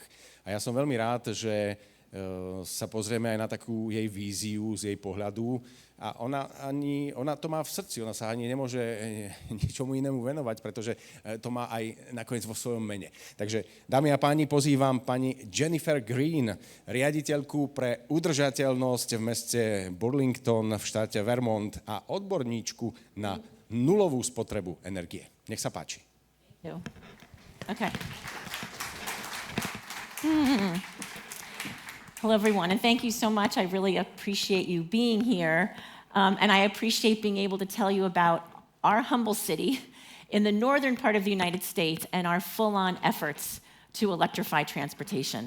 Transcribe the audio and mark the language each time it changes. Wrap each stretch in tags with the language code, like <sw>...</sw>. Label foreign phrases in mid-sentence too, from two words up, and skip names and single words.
<sk>A ja som veľmi rád, že sa pozrieme aj na takú jej víziu z jej pohľadu a ona to má v srdci, ona sa ani nemôže ničomu inému venovať, pretože to má aj nakoniec vo svojom mene. Takže, dámy a páni, pozývam pani Jennifer Green, riaditeľku pre udržateľnosť v meste Burlington v štáte Vermont a odborníčku na nulovú spotrebu energie. Nech sa páči.</sk> <en>Okay. Hello, everyone, and thank you so much. I really appreciate you being here, and I appreciate being able to tell you about our humble city in the northern part of the United States and our full-on efforts to electrify transportation.</en>